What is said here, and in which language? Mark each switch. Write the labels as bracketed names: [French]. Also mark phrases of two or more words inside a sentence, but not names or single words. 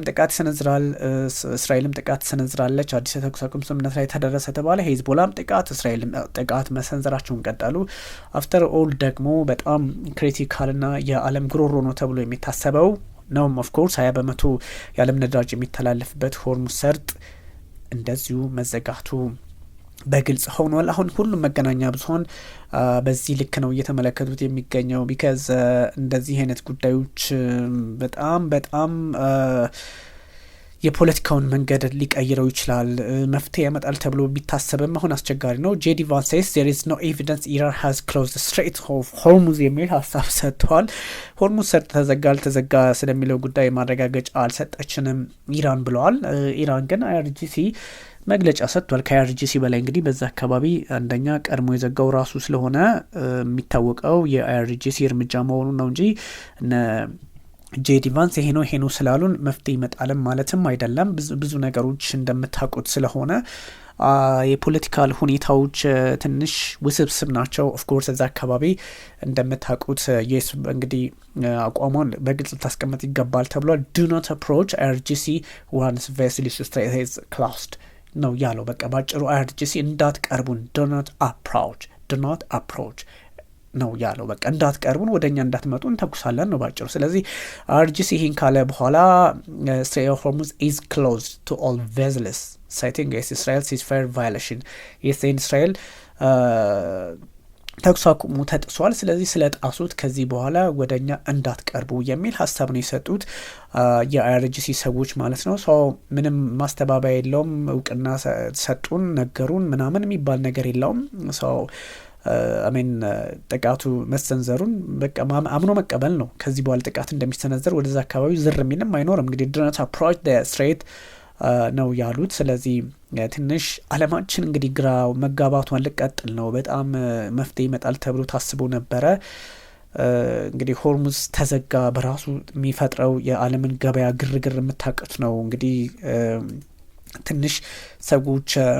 [Amharic] ጥቃት ይሰነዝራል፣ እስራኤልም ጥቃት ትሰነዝራለች። አዲስ የተኩስ አቁም ስምምነት ላይ ተደረሰ ተባለ፣ ሄዝቦላም ጥቃት፣ እስራኤልም ጥቃት መሰንዘራቸውን ቀጠሉ። [English] after all [Amharic] ደግሞ በጣም ክሪቲካልና የዓለም ጉሮሮ ነው ተብሎ የሚታሰበው ነው ኦፍኮርስ 20 በመቶ የዓለም ነዳጅ የሚተላለፍበት ሆርሙዝ ሰርጥ እንደዚሁ መዘጋቱ በግልጽ ሆኗል። አሁን ሁሉም መገናኛ ብዙኃን በዚህ ልክ ነው እየተመለከቱት የሚገኘው። ቢካዝ እንደዚህ አይነት ጉዳዮች በጣም የፖለቲካውን መንገድ ሊቀይረው ይችላል፣ መፍትሄ ያመጣል ተብሎ ቢታሰብም አሁን አስቸጋሪ ነው። ጄዲ ቫንስ ሴይስ [English] there is no evidence Iran has closed the Strait of Hormuz [Amharic] የሚል ሀሳብ ሰጥቷል። ሆርሙዝ ሰርጥ ተዘጋ አልተዘጋ ስለሚለው ጉዳይ ማረጋገጫ አልሰጠችንም ኢራን ብለዋል። ኢራን ግን አይአርጂሲ መግለጫ ሰጥቷል። ከአይአርጂሲ በላይ እንግዲህ በዛ አካባቢ አንደኛ ቀድሞ የዘጋው ራሱ ስለሆነ የሚታወቀው የአይአርጂሲ እርምጃ መሆኑ ነው እንጂ ጄዲ ቫንስ ይሄ ነው ስላሉን መፍትሄ ይመጣልም ማለትም አይደለም። ብዙ ነገሮች እንደምታውቁት ስለሆነ የፖለቲካል ሁኔታዎች ትንሽ ውስብስብ ናቸው። ኦፍኮርስ እዛ አካባቢ እንደምታውቁት የስ እንግዲህ አቋሟን በግልጽ ታስቀምጥ ይገባል ተብሏል። [English] do not approach IRGC once vessel strait is closed [Amharic] ነው ያለው። በቃ ባጭሩ IRGC እንዳትቀርቡን [English] do not approach [Amharic] ነው ያለው። በቃ እንዳትቀርቡን፣ ወደኛ እንዳትመጡ እንተኩሳለን ነው ባጭሩ። ስለዚህ IRGC ይህን ካለ በኋላ [English] Strait of Hormuz is closed to all vessels citing Israel ceasefire violation [Amharic] እስራኤል ተኩስ አቁሙ ተጥሷል፣ ስለዚህ ስለጣሱት ከዚህ በኋላ ወደኛ እንዳትቀርቡ የሚል ሀሳብ ነው የሰጡት የአይአርጂሲ ሰዎች ማለት ነው። ሰው ምንም ማስተባበያ የለውም። እውቅና ሰጡን፣ ነገሩን ምናምን የሚባል ነገር የለውም። ሰው አሜን ጥቃቱ መሰንዘሩን በቃ አምኖ መቀበል ነው። ከዚህ በኋላ ጥቃት እንደሚሰነዘር ወደዛ አካባቢ ዝር የሚልም አይኖርም። እንግዲህ [English] do not approach the strait [Amharic] ነው ያሉት። ስለዚህ ትንሽ አለማችን እንግዲህ ግራ መጋባቷን ልቀጥል ነው። በጣም መፍትሄ ይመጣል ተብሎ ታስቦ ነበረ። እንግዲህ ሆርሙዝ ተዘጋ በራሱ የሚፈጥረው የዓለምን ገበያ ግርግር የምታውቁት ነው። እንግዲህ ትንሽ ሰዎች